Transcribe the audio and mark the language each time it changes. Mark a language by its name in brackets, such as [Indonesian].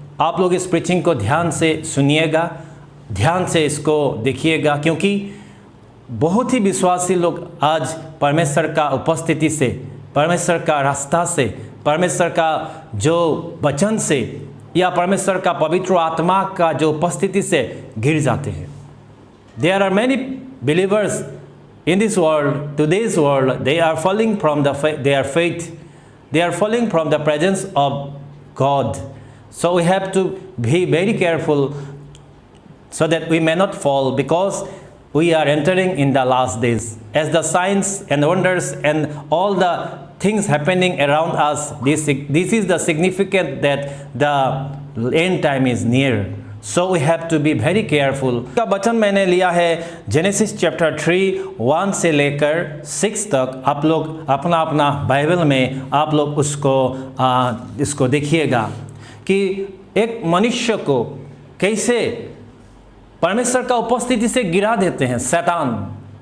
[Hindi] आप लोग इस प्रीचिंग को ध्यान से सुनिएगा, ध्यान से इसको देखिएगा, क्योंकि बहुत ही विश्वासी लोग आज परमेश्वर का उपस्थिति से, परमेश्वर का रास्ता से, परमेश्वर का जो वचन से या परमेश्वर का पवित्र आत्मा का जो उपस्थिति से गिर जाते हैं। [English] There are many believers in this world, today's world, they are falling from their faith, they are falling from the presence of God. So we have to be very careful so that we may not fall, because we are entering in the last days. As the signs and wonders and all the things happening around us, this is the significant that the end time is near. So we have to be very careful. [Hindi] का वचन मैंने लिया है genesis chapter 3:1 से लेकर 6 तक। आप लोग अपना अपना बाइबल में आप लोग इसको देखिएगा कि एक मनुष्य को कैसे परमेश्वर का उपस्थिति से गिरा देते हैं शैतान।